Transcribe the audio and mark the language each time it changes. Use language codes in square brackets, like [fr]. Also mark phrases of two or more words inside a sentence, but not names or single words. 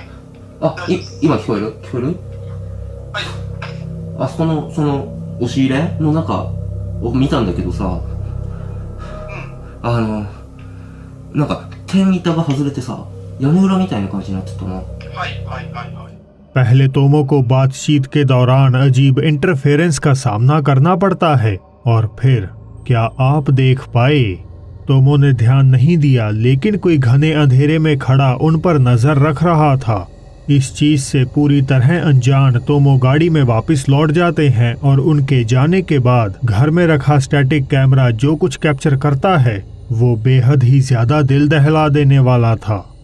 [ja] あ、今聞こえる？聞こえる？はい。あそこの押し入れの中を見たんだけどさ、なんか天板が外れてさ、屋根裏みたいな感じになってたな。はいはいはいはい。 [hi] पहले तोमो को बातचीत के दौरान अजीब इंटरफेरेंस का सामना करना पड़ता है और फिर क्या आप देख पाए? तोमो ने ध्यान नहीं दिया लेकिन कोई घने अंधेरे में खड़ा उन पर नजर रख रहा था। इस चीज से पूरी तरह अनजान तोमो गाड़ी में वापस लौट जाते हैं और उनके जाने के बाद घर में रखा [en] static camera [hi] जो कुछ कैप्चर करता है वो बेहद ही ज्यादा दिल दहला देने वाला था।